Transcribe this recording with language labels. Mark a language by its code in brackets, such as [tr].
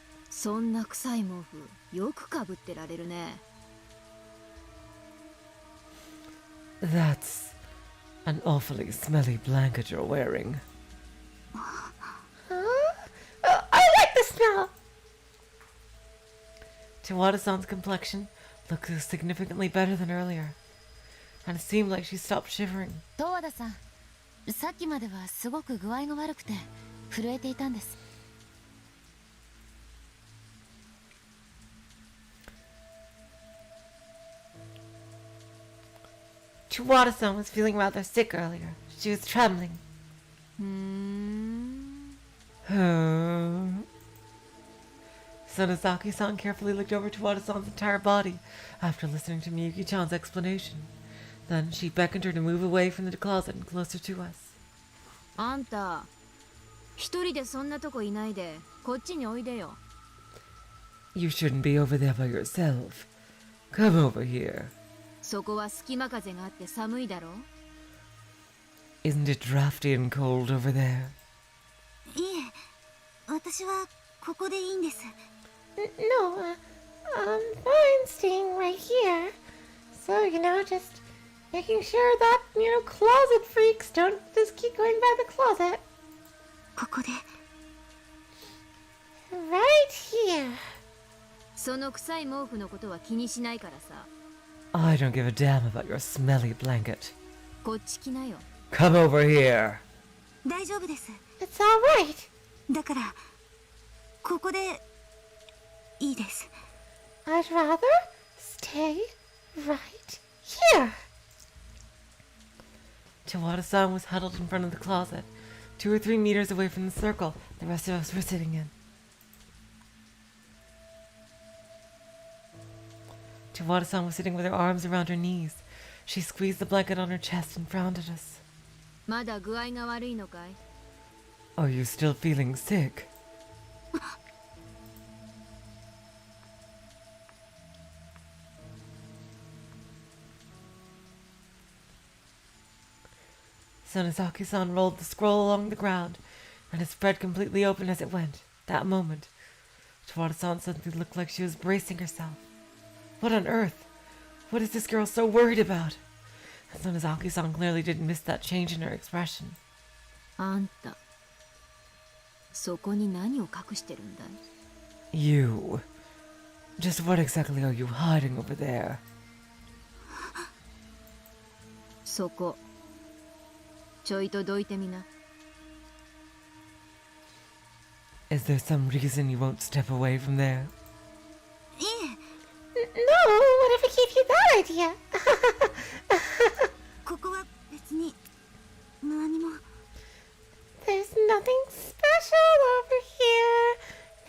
[ja] そんな臭い毛布よくかぶってられるね。 [en] That's an awfully smelly blanket you're wearing. I like the smell. Tawada-san's complexion looked significantly better than earlier, and it seemed like she stopped shivering. [ja] 十和田さん、さっきまではすごく具合が悪くて震えていたんです。 [en] Tawada-san was feeling rather sick earlier. She was trembling. [ja] ふーん。 [en] Sonozaki-san carefully looked over Tawada-san's entire body after listening to Miyuki-chan's explanation. Then she beckoned her to move away from the closet and closer to us. [ja] あんた、一人でそんなとこいないでこっちにおいでよ。 [en] You shouldn't be over there by yourself. Come over here. [ja] そこは隙間風があって寒いだろ。 [en] Isn't it drafty and cold over there? [ja] いえ、私はここでいいんです。 [en] No, I'm fine staying right here. So, just making sure that, closet freaks don't just keep going by the closet. [ja] ここで。 [en] Right here. [ja] その臭い毛布のことは気にしないからさ。 [en] I don't give a damn about your smelly blanket. [ja] こっち来なよ。 [en] Come over here. [ja] 大丈夫です。 [en] It's alright. [ja] だから、ここでいいです。 [en] I'd rather stay right here. Tawada-san was huddled in front of the closet, 2 or 3 meters away from the circle the rest of us were sitting in. Tawada-san was sitting with her arms around her knees. She squeezed the blanket on her chest and frowned at us. [ja] まだ具合が悪いのかい？ [en] Are you still feeling sick? Sonozaki-san rolled the scroll along the ground, and it spread completely open as it went. That moment, Tawada-san suddenly looked like she was bracing herself. What on earth? What is this girl so worried about? And Sonozaki-san clearly didn't miss that change in her expression. [ja] あんた、そこに何を隠してるんだい？ [en] You. Just what exactly are you hiding over there? [ja] そこ、ちょいとどいてみな。 [en] Is there some reason you won't step away from there? [ja] いえ。 [en] No, whatever gave you that idea? [ja] ここは別に何も。 [en] There's nothing special over here.